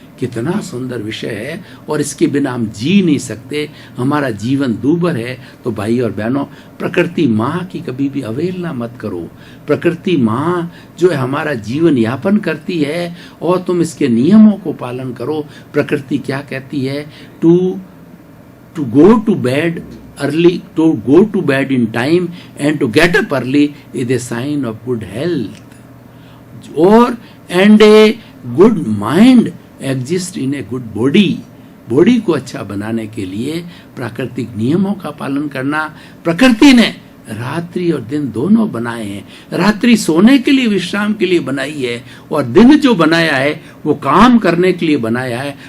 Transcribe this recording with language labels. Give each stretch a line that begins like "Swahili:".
Hindi: कितना सुंदर विषय है और इसके बिना हम जी नहीं सकते, हमारा जीवन दूभर है। तो भाई और बहनों, प्रकृति माँ की कभी भी अवहेलना मत करो। प्रकृति माँ जो है हमारा जीवन यापन करती है और तुम इसके नियमों को पालन करो। प्रकृति क्या कहती है?
English: To go to bed early, to go to bed in time and to get up early is a sign of good health, and a good mind exists in a good body.
Hindi: Body को अच्छा बनाने के लिए प्राकृतिक नियमों का पालन करना। प्रकृति ने रात्रि और दिन दोनों बनाए हैं। रात्रि सोने के लिए, विश्राम के लिए बनाई है, और दिन जो बनाया है वो काम करने के लिए बनाया है।